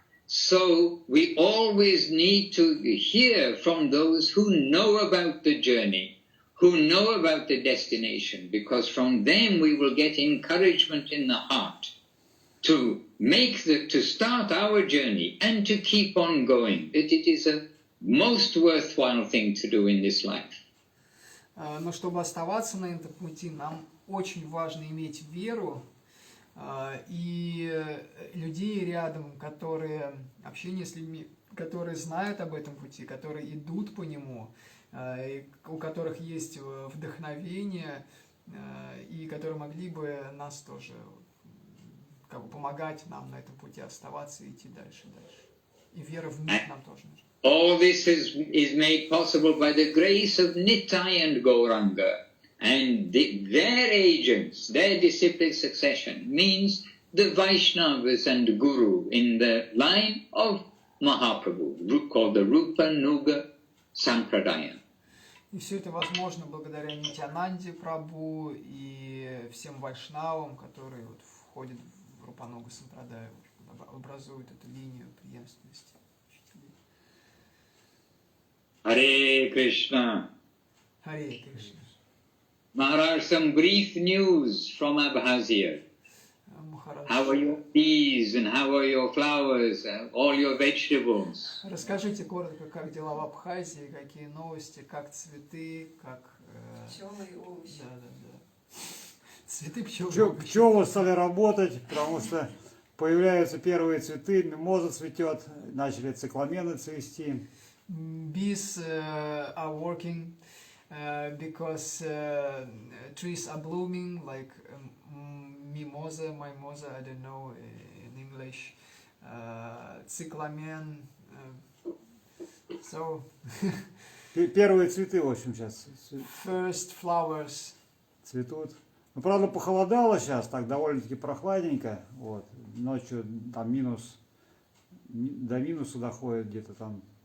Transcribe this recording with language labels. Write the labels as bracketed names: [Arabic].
[English] So we always need to hear from those who know about the journey, who know about the destination, because from them we will get encouragement in the heart to to start our journey and to keep on going. That it is a most worthwhile thing to do in this life. [Russian] Но чтобы оставаться на этом пути, нам очень важно иметь веру и людей рядом, общение с людьми, которые знают об этом пути, которые идут по нему, у которых есть вдохновение, и которые могли бы нас тоже помогать нам на этом пути оставаться и идти дальше. И вера в них нам тоже нужна. [English] All this is made possible by the grace of Nitai and Gauranga, and their agents, their disciplic succession, means the Vaishnavas and Guru in the line of Mahaprabhu, called the Rupa Nuga Sampradaya. [Russian] И все это возможно благодаря Нитянанде Прабху и всем вайшнавам, которые входят в Рупануга Сампрадаю, образуют эту линию преемственности. [Sanskrit] Hare Krishna. Hare Krishna. [English] Maharaj, some brief news from Abkhazia. How are your peas and how are your flowers, all your vegetables? [Russian] Расскажите коротко, как дела в Абхазии, какие новости, как цветы, как... Пчелы и овощи. Да. Цветы, пчелы. Пчелы стали работать, потому что появляются первые цветы, мимоза цветет, начали цикламены цвести. [English] Bees are working because trees are blooming, like mimosa, I don't know in English, cyclamen. So [Russian] Первые цветы, в общем, сейчас [English] first flowers [Russian] цветут. Ну, правда, похолодало сейчас, так довольно-таки прохладненько. Вот. Ночью там до минуса доходит где-то там.